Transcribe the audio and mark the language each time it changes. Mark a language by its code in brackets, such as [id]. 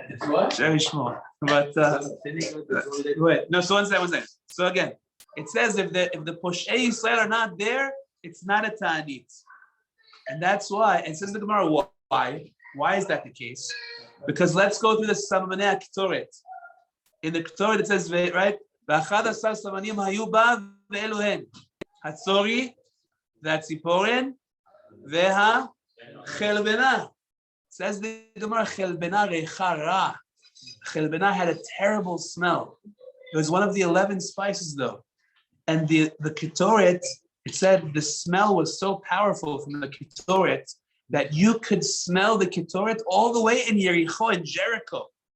[en] It's what? Very small. But wait, no. So one second. So again, it says if the Poshei Yisrael are not there, it's not a Ta'anit, and that's why. And says the Gemara, why? Why is that the case? Because let's go through the Samamanei Ketoret. In the Ketoret, it says right. [he] ו11 סמנים היו בה ואלו הן הצורי והציפורן והחלבנה. [en] Says the Gemara, [he] חלבנה ריחה רע. [en] חלבנה had a terrible smell. It was one of the 11 spices though. And the Ketoret, it said the smell was so powerful from the Ketoret that you could smell the Ketoret all the way in Yericho and Jericho.